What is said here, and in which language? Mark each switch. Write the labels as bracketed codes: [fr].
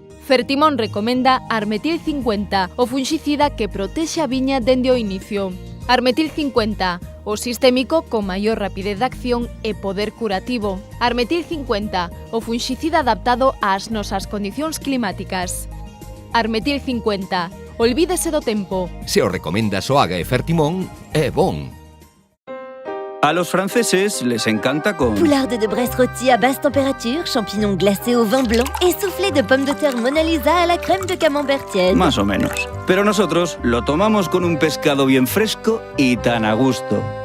[gl] Fertimón recomenda Armetil 50, o fungicida que protexe a viña dende o inicio. Armetil 50, o sistémico con maior rapidez de acción e poder curativo. Armetil 50, o fungicida adaptado ás nosas condicións climáticas. Armetil 50, olvídese do tempo. Se o recomendas o Aga e Fertimón, é bon. [es] A los franceses les encanta con... [fr] Poularde de Brest rôti à basse température, champignons glacés au vin blanc et soufflé de pommes de terre Mona Lisa à la crème de camembert tiède. [es] Más o menos. Pero nosotros lo tomamos con un pescado bien fresco y tan a gusto.